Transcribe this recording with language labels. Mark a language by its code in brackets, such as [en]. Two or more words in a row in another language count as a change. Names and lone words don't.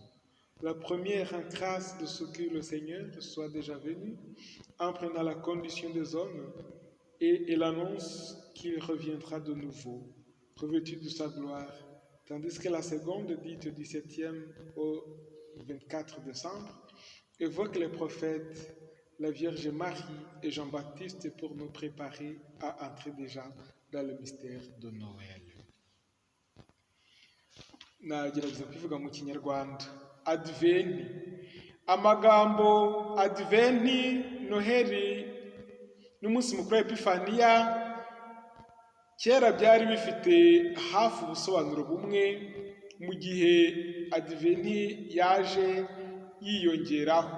[fr] La première en grâce de ce que le Seigneur soit déjà venu, en prenant la condition des hommes, et elle annonce qu'il reviendra de nouveau, revêtu de sa gloire, tandis que la seconde, dite du 7e au 24 décembre, évoque les prophètes, la Vierge Marie et Jean-Baptiste pour nous préparer à entrer déjà dans le mystère de Noël. [rw] Nagerageza kubivuga mu Kinyarwanda. Adventi. Amagambo Adventi, Noheli n'umunsi mukuru wa Epifaniya kera byari bifite hafi ubusobanuro bumwe, mu gihe Adventi yaje yiyongeraho.